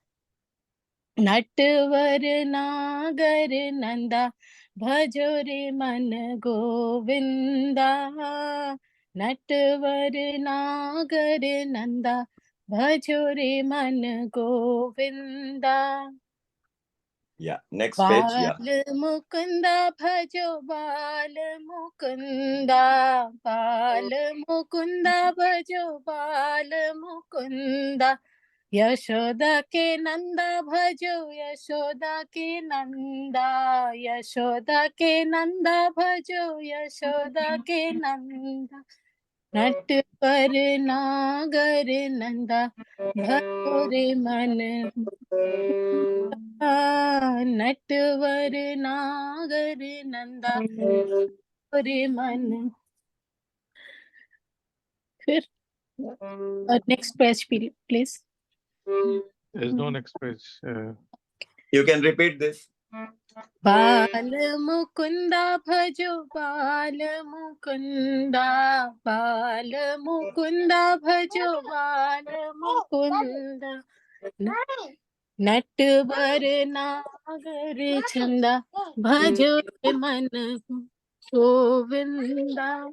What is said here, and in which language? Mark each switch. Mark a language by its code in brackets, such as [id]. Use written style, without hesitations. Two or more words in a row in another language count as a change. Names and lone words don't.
[hi] नटवर नागर नंदा भजो रे मन गोविंदा। नटवर नागर नंदा भजो रे मन गोविंदा। [en] Yeah, next page. Yeah. [hi] बाल मुकुंदा भजो बाल मुकुंदा। बाल मुकुंदा भजो बाल मुकुंदा। यशोदा के नंदा भजो यशोदा के नंदा। यशोदा के नंदा भजो यशोदा के नंदा। नटवर नागर नंदा भजो रे मन नटवर नागर नंदा रे मन। फिर [en] next page please. There's no next page. You can repeat this. [hi] बाल मुकुंदा भजो बाल मुकुंदा। बाल मुकुंदा भजो बाल मुकुंदा। नटवर नागर चंदा भजो रे मन गोविंदा।